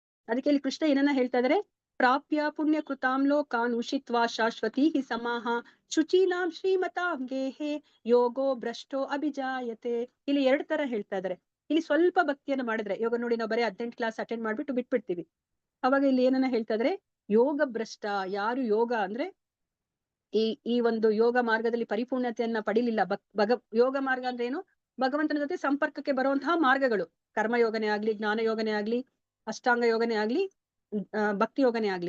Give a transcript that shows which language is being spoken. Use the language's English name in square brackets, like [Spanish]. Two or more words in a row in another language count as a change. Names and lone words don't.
[Kannada] ಅದಕ್ಕೆ ಇಲ್ಲಿ ಕೃಷ್ಣ ಏನನ್ನ ಹೇಳ್ತಾ ಇದಾರೆ, [Sanskrit] ಪ್ರಾಪ್ಯ ಪುಣ್ಯ ಕೃತಾಂ ಲೋಕಾನ್ ಉಷಿತ್ವಾ ಶಾಶ್ವತೀ ಸಮಾಹ ಶುಚೀನಾಂ ಶ್ರೀಮತಾಂ ಗೇಹೆ ಯೋಗೋ ಭ್ರಷ್ಟೋ ಅಭಿಜಾಯತೆ. [Kannada] ಇಲ್ಲಿ 2 ತರ ಹೇಳ್ತಾ ಇದಾರೆ. ಇಲ್ಲಿ ಸ್ವಲ್ಪ ಭಕ್ತಿಯನ್ನು ಮಾಡಿದ್ರೆ, ಇವಾಗ ನೋಡಿ ನಾವು ಬರೀ 18 ಕ್ಲಾಸ್ ಅಟೆಂಡ್ ಮಾಡ್ಬಿಟ್ಟು ಬಿಟ್ಬಿಡ್ತೀವಿ. ಅವಾಗ ಇಲ್ಲಿ ಏನನ್ನ ಹೇಳ್ತಾ ಇದಾರೆ, ಯೋಗ ಭ್ರಷ್ಟ, ಯಾರು ಯೋಗ ಅಂದ್ರೆ ಈ ಒಂದು ಯೋಗ ಮಾರ್ಗದಲ್ಲಿ ಪರಿಪೂರ್ಣತೆಯನ್ನ ಪಡಿಲಿಲ್ಲ. ಯೋಗ ಮಾರ್ಗ ಅಂದ್ರೆ ಏನು, ಭಗವಂತನ ಜೊತೆ ಸಂಪರ್ಕಕ್ಕೆ ಬರುವಂತಹ ಮಾರ್ಗಗಳು, ಕರ್ಮಯೋಗನೇ ಆಗ್ಲಿ, ಜ್ಞಾನ ಯೋಗನೇ ಆಗ್ಲಿ, ಅಷ್ಟಾಂಗ ಯೋಗನೇ ಆಗ್ಲಿ, ಭಕ್ತಿ ಯೋಗನೇ ಆಗ್ಲಿ.